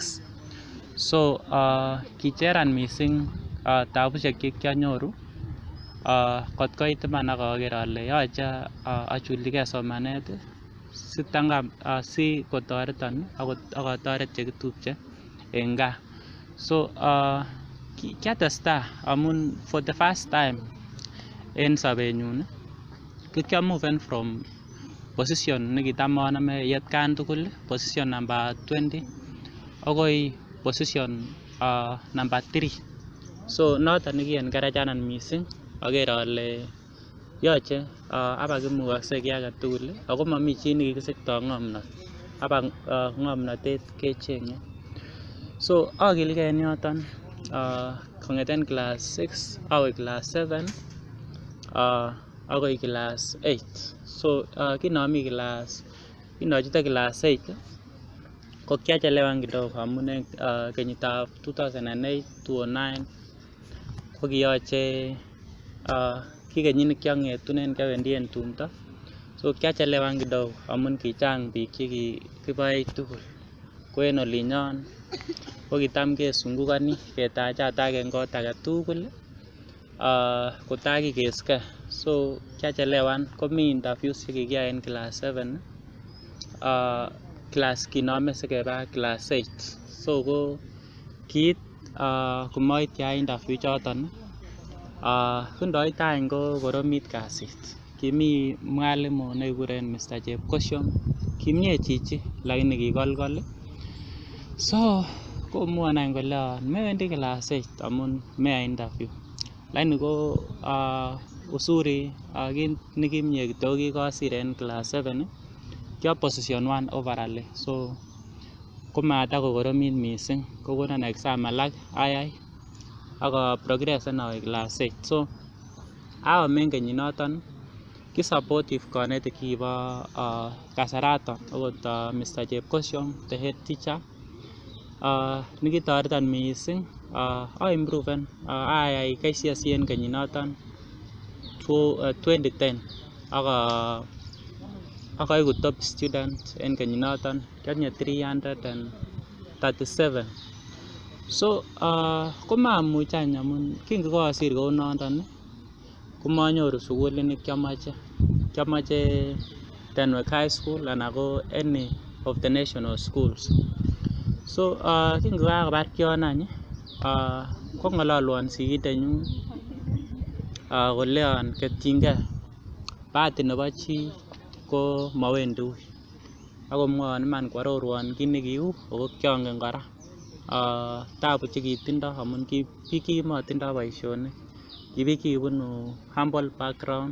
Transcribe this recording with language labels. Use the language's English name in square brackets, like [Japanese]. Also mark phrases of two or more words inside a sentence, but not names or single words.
[Kalenjin] So kicheran mising tabusiek chekianyoru kot koit iman akaker ale yoche achulchigee somanet sikotoreton akotoret chekitupche en gaa. So kiatestai amun [English] for the first time [Kalenjin] en sobenyun ko kiamuven [English] from position [Kalenjin] nekitam anome atkan tugul, [English] position number 20 akoi position number 3. [Kalenjin] So noton nekienkarajanan mising, aker ale yoche abakimukokse kiy agetugul ako momi chi nekikisikto ng'omnot, ng'omnotet kecheng'e. So akilgee en yoton kong'eten class 6 akoi class 7 akoi class 8. So kinochute class 8 ko kiachelewan kidogo amun en kenyitab 2008-2009 ko kiyoche ki kenyit nekiang'etunen kiawendi en tumdo. So kiachelewan kidogo amun kichang biik chekikiboech tugul ko en olinyon ko kitam kesungukoni ketachatach en kot agetugul kotakikesgee. So kiachelewan, komi interviews chekikiyai en class 7 class kinome sikeba class 8. So ko kiit komoityi interview choton kindoit any ko koromit kasit. Kimi mwalimu nekikuren Mr. Chepkosyom, kimie chichi lakini kikolkol. So komwon any kole mewendi class 8 amun meya interview. Lakini ko uzuri kit nekimie kityo kikosir en class 7 kyo [English] position 1 overall. [Kalenjin] So komatakokoromit mising, kokonon exam alak ayai ak progressen awe class 8. So aome kenyinoton ki supportive konetik kibo kasaraton okot Mr. Chepkosyom, [English] the head teacher, [Kalenjin] nikitoreton mising improven ayai KCSE en kenyinoton 2010 ak aiku [English] top student [Kalenjin] en kenyinoton, kiatinye 337. So komamuch any amun kingokosir kou nondon komanyoru sukulit nekiamoche. Kiamoche Tenwek High School anan ko any [English] of the national schools. [Kalenjin] So kingokakobar kyon any kong'ololwon sigindenyun koleon ketyingei bahati nebo chi ko mowendi ui, akomwowon iman kwarorwon kit nekiu ako kyongen kora tabu chekitindo amun biik chekimotindo boisionik, ki biik chekibunu [English] humble background.